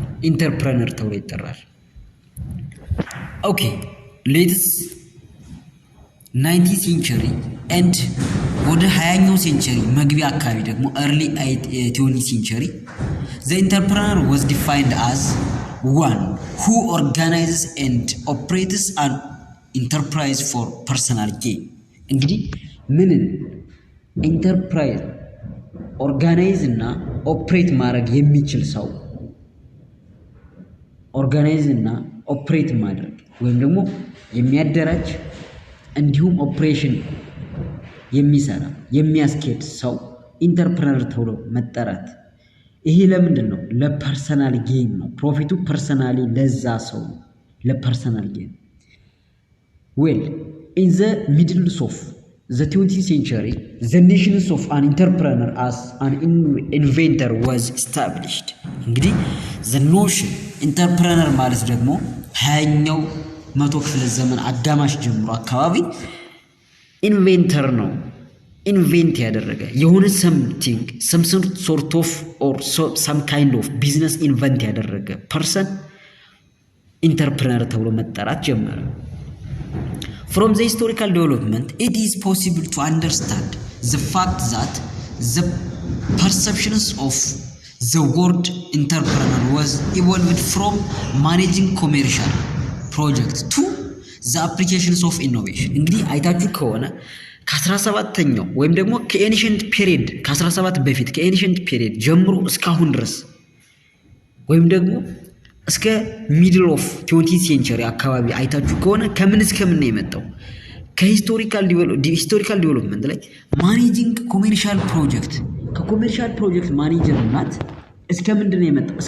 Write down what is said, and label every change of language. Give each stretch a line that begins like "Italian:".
Amharic: ኢንተርፕረነር ተብሎ ይጠራል። ኦኬ ሌትስ
English: 19th century and
Amharic: ወደ 20ኛው ሴንቸሪ መግቢያ አካባቢ ደግሞ
English: early 20th century the entrepreneur was defined as one who organizes and operates an enterprise for personal gain
Amharic: እንግዲህ ምንን ኢንተርፕራይዝ ኦርጋናይዝ እና ኦፕሬት ማድረግ የሚችል ሰው ኦርጋናይዝ እና ኦፕሬት ማድረግ ወይም ደግሞ የሚያደራጅ እንዲሁም ኦፕሬሽን የሚሰራ የሚያስኬድ ሰው ኢንተርፕረነር ተብሎ መጠራት። ይሄ ለምንድን ነው? ለፐርሰናል ጌን ነው። ፕሮፊቱ ፐርሰናሊ ለዛ ሰው ለፐርሰናል ጌን።
English: ዌል ኢን ዘ ሚድልስ ኦፍ the 20th century the notion of an entrepreneur as an inventor was established
Amharic: እንግዲህ the notion entrepreneur ማለት ደግሞ 20ኛው መቶ ክፍለ ዘመን አጋማሽ ጀምሮ አካባቢ ኢንቬንተር ነው ኢንቬንት ያደረገ የሆነ
English: something some sort of or some kind of business
Amharic: invent ያደረገ person ኢንተርፕረነር ተብሎ መጠራት ጀመረ።
English: From the historical development, it is possible to understand the fact that the perceptions of the word entrepreneur was evolved from managing commercial projects to the applications of innovation.
Amharic: እንግዲህ አይታችሁ ከሆነ ከ17ኛው ወይም ደግሞ ከኤንሸንት ፔሪድ ከ17 በፊት ከኤንሸንት ፔሪድ ጀምሮ እስካሁን ድረስ ወይም ደግሞ እስከ ሚድል ኦፍ 20th century አካባቢ አይታችሁ ከሆነ ከምን እስከምን ነው የመጣው? ከሂስቶሪካል ዲቨሎፕመንት ላይ ማኔጂንግ ኮሜርሻል ፕሮጀክት ከኮሜርሻል ፕሮጀክት ማኔጀርነት እስከ ምንድን ነው የመጣው?